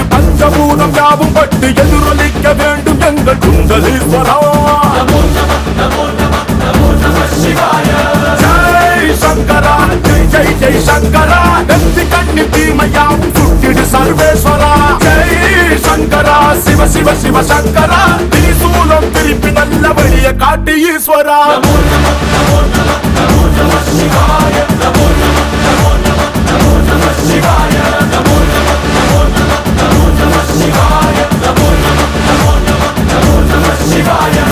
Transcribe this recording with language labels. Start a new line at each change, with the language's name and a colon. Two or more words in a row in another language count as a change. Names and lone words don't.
Tamil: பஞ்சபூதம் யாவும் பட்டு எதிரொலிக்க வேண்டும் எங்கள் குண்டலீஸ்வரா
Sanskrit: नमो नमः नमो नमः नमो नमः शिवाय
Tamil: ஜெய் சங்கரா ஜெய் ஜெய் ஜெய் சங்கரா நெத்தி கண்ணி தீமையாவும் சுட்டிடு சர்வேஸ்வரா ஜெய் சங்கரா சிவ சிவ சிவ சங்கரா திரிசூலம் திருப்பி நல்ல வழிய காட்டு ஈஸ்வரா
Sanskrit: नमो नमः नमो नमः नमो नमः शिवाय नमो नमः नमो नमः नमो नमः शिवाय नमो नमः नमो नमः नमो नमः शिवाय नमो नमः नमो नमः नमो नमः शिवाय